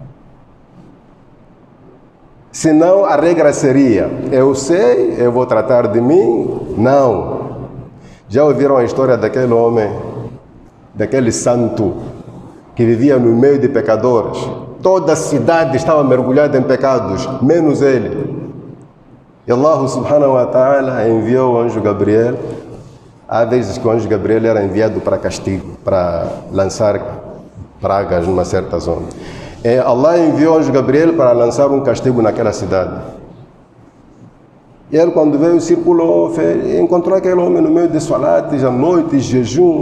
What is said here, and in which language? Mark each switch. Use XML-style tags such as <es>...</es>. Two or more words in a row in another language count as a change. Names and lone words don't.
<pt>Senão a regra seria, eu sei, eu vou tratar de mim. Não. Já ouviram a história daquele homem, daquele santo, que vivia no meio de pecadores? Toda a cidade estava mergulhada em pecados, menos ele. E</pt> <ar>الله سبحانه وتعالى</ar> <pt>enviou o anjo Gabriel. Há vezes que o anjo Gabriel era enviado para castigo, para lançar pragas numa certa zona. Allah enviou o anjo Gabriel para lançar um castigo naquela cidade. E ele, quando veio, circulou, encontrou aquele homem no meio de salates, à noite, jejum.</pt>